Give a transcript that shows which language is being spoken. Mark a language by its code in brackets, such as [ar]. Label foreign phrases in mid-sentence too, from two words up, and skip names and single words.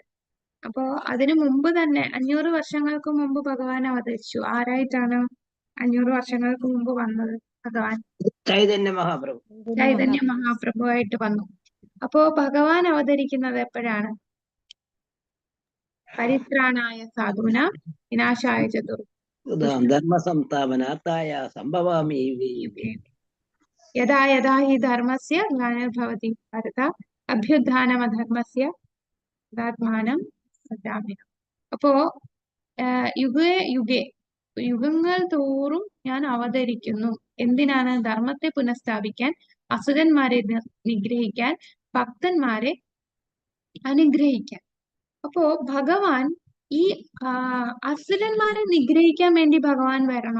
[ml] അപ്പോ അതിനു മുമ്പ് തന്നെ 500 വർഷങ്ങൾക്ക് മുമ്പ് ഭഗവാൻ അവതരിച്ചു. ആരായിട്ടാണ് 500 വർഷങ്ങൾക്ക് മുമ്പ് വന്നത്? ഭഗവാൻ ചൈതന്യ മഹാപ്രഭു. ചൈതന്യ മഹാപ്രഭുവായിട്ട് വന്നു. അപ്പോ ഭഗവാൻ അവതരിക്കുന്നത് എപ്പോഴാണ്? [sa] പരിത്രാണായ സാധൂന വിനാശായ ചതുർ ധർമ്മ സംസ്ഥാപനാർത്ഥായ സംഭവാമി യഥാ യഥാ ഹി ധർമ്മസ്യ ഗ്ലാനിർഭവതി ഭാരത അഭ്യുത്ഥാനമധർമ്മസ്യ തദാത്മാനം സജാമ്യഹം. [ml] അപ്പോ [sa] യുഗേ യുഗേ [ml] യുഗങ്ങൾ തോറും ഞാൻ അവതരിക്കുന്നു. എന്തിനാണ്? ധർമ്മത്തെ പുനഃസ്ഥാപിക്കാൻ, അസുരന്മാരെ നിഗ്രഹിക്കാൻ, ഭക്തന്മാരെ അനുഗ്രഹിക്കാൻ. അപ്പോ ഭഗവാൻ ഈ അസുരന്മാരെ നിഗ്രഹിക്കാൻ വേണ്ടി ഭഗവാൻ വരണോ?